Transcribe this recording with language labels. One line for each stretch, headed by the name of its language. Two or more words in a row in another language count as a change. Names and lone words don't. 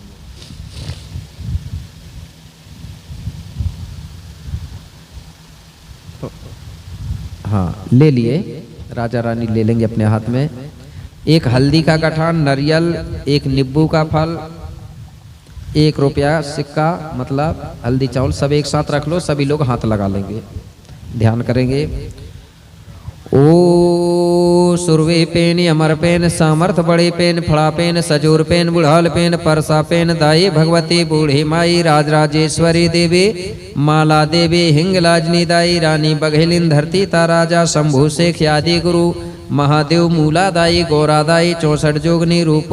Hindi: हाँ ले लिए, राजा रानी ले लेंगे अपने हाथ में। एक हल्दी का गठान, नारियल, एक नींबू का फल, 1 रुपया सिक्का, मतलब हल्दी चावल सब एक साथ रख लो, सभी लोग हाथ लगा लेंगे। ध्यान करेंगे। ओ सुरवे पेन अमर पेन सामर्थ बड़े पेन फड़ा पेन सजूर पेन बुढ़ाल पेन परसा पेन दाई भगवती बूढ़ी माई राजराजेश्वरी देवी माला देवी हिंगलाजनी दाई रानी बघेलिन धरती ता राजा शंभु शेख आदि गुरु महादेव मूला दाई गौरा दाई 64 जोगनी रूपो